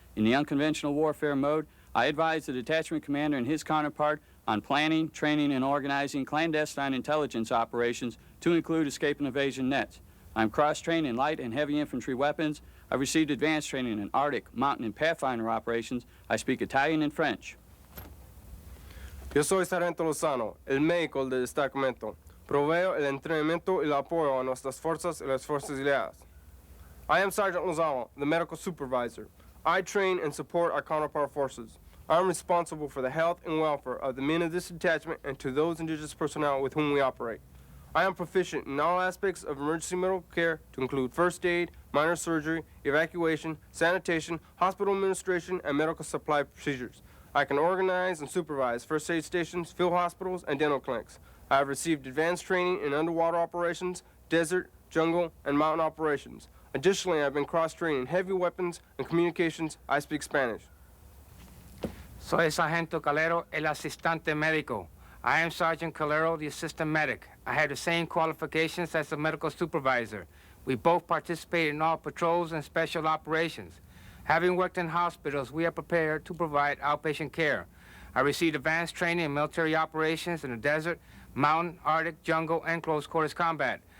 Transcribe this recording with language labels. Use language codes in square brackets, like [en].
[en] In the unconventional warfare mode, I advise the detachment commander and his counterpart on planning, training, and organizing clandestine intelligence operations to include escape and evasion nets. I'm cross-trained in light and heavy infantry weapons. I've received advanced training in Arctic, mountain, and Pathfinder operations. I speak Italian and French. [es] Yo soy Sargento Lozano, el médico del destacamento. Proveo el entrenamiento y el apoyo a nuestras fuerzas y las fuerzas aliadas. [en] I am Sergeant Lozano, the medical supervisor. I train and support our counterpart forces. I am responsible for the health and welfare of the men of this detachment and to those indigenous personnel with whom we operate. I am proficient in all aspects of emergency medical care to include first aid, minor surgery, evacuation, sanitation, hospital administration, and medical supply procedures. I can organize and supervise first aid stations, field hospitals, and dental clinics. I have received advanced training in underwater operations, desert, jungle, and mountain operations. Additionally, I've been cross-trained in heavy weapons and communications. I speak Spanish. [es] Soy Sargento Calero, el asistente médico. [en] I am Sergeant Calero, the assistant medic. I have the same qualifications as the medical supervisor. We both participate in all patrols and special operations. Having worked in hospitals, we are prepared to provide outpatient care. I received advanced training in military operations in the desert, mountain, Arctic, jungle, and close quarters combat.